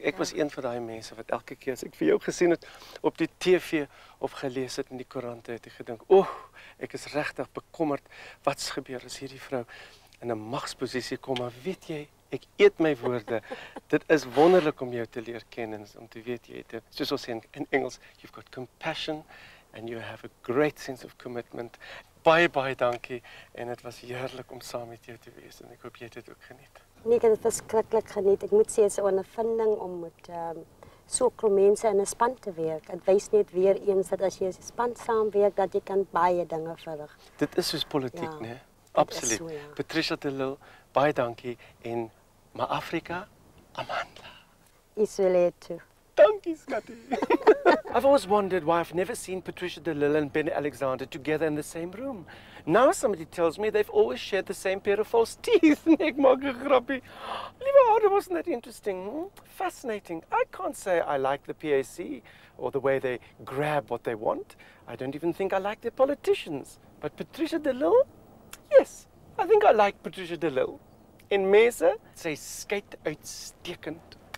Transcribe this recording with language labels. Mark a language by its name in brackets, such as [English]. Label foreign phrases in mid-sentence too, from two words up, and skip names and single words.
[Afrikaans] Ek was een van daai mense wat elke keer as ek vir jou gesien het op die TV of gelees het in die koerante, het ek gedink, ek is regtig bekommerd wat's gebeur as hierdie vrou in 'n magsposisie kom, maar weet jy, ek eet my woorde. Dit is wonderlik om jou te leer ken en om te weet jy het, soos ons sê in Engels, [English] you've got compassion and you have a great sense of commitment. [Afrikaans] Baie dankie en dit was heerlik om saam met jou te wees en ek hoop jy het dit ook geniet. Nee, ek het dit verskriklik geniet. Ek moet sê dit is 'n ondervinding om met so klomp mense in 'n span te werk. Dit wys net weer eens dat as jy 'n span saamwerk dat jy kan baie dinge verrig. Dit is soos politiek, né? Absoluut. So, ja. Patricia de Lille, baie dankie en maar Afrika, Amanda. Is wil hê toe. Dankie, Scotty. [English] I've always wondered why I've never seen Patricia de Lille and Benny Alexander together in the same room. Now somebody tells me they've always shared the same pair of false teeth. [Afrikaans] Ek maak 'n grappie. Liewe ouder, [English] wasn't that interesting? Fascinating. I can't say I like the PAC or the way they grab what they want. I don't even think I like their politicians. But Patricia de Lille? Yes, I think I like Patricia de Lille. [Afrikaans] En mense, sy skei uitstekend.